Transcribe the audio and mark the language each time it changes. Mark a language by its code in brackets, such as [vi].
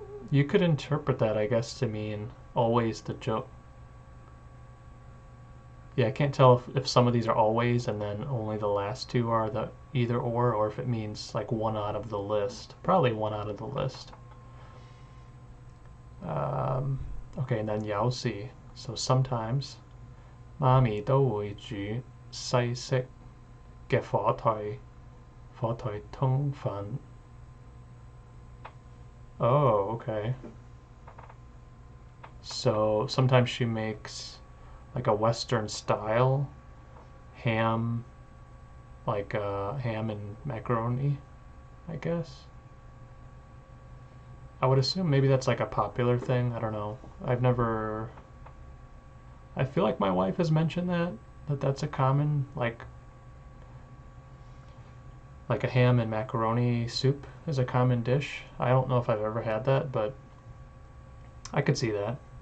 [en] You could interpret that, I guess, to mean always the juk. Yeah, I can't tell if some of these are always and then only the last two are the either or if it means like one out of the list. Probably one out of the list. Okay, and then yao si. So sometimes [yue] 媽咪都會煮西式嘅火腿通粉. [en] Oh, okay. So sometimes she makes like a Western style ham, like ham and macaroni, I guess. I would assume maybe that's like a popular thing. I don't know. I feel like my wife has mentioned that's a common, like a ham and macaroni soup is a common dish. I don't know if I've ever had that, but I could see that.